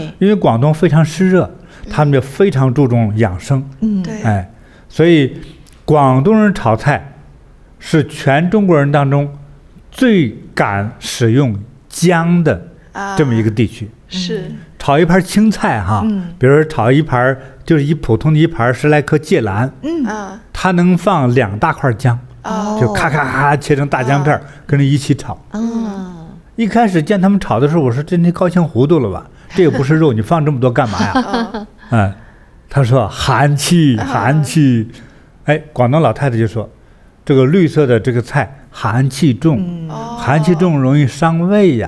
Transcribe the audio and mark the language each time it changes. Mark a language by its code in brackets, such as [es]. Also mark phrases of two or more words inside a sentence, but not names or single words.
[zh] 因為廣東非常濕熱，他們就非常注重養生。所以廣東人炒菜是全中國人當中最敢使用薑的這麼一個地區。是。炒一盤青菜哈，比如说炒一盘就是一普通的一盘10来顆芥蓝，它能放2大塊薑，就咔咔咔切成大薑片，跟着一起炒。一開始見他們炒的時候，我說這你高興糊塗了吧？這個不是肉，你放這麼多幹嘛呀？他說寒氣，寒氣。哎，廣東老太太就說，這個綠色的這個菜寒氣重，寒氣重容易傷胃呀。